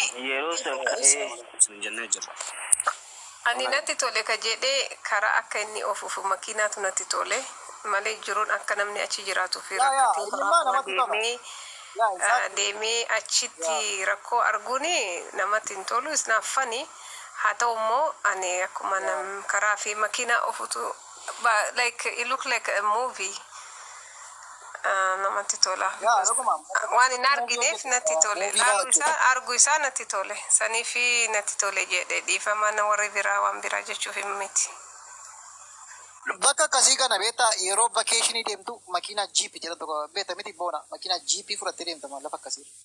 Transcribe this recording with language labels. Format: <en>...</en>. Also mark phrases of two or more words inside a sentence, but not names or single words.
<om>Yeroo san ka'ee isin jennee jirra. Ani natti tole ka jedhee karaa akka inni ofuuf makiinaatu natti tole malee jiruun akka namni achi jiraatu fi rakkatiin deemee achitti rakkoo arguun namatti hin tolu</om> <en>is not funny.</en> <om>Haa ta'u immoo ani akkuma karaa fi makiinaa ofutu</om> <en>like it look like a movie.</en> <om>Namatti tola. Waan hin argineef natti tole. Argu isaa natti tole. Sanii fi natti tole jedhee dhiifama na warri biraa waan biraa jechuuf miti. Bakka akkasii kana beektaa yeroo vakeeshinii deemtu makiinaa jiipii jedhan tokko beektaa miti boona makiinaa jiipii fudhattee deemta lafa akkasii.</om>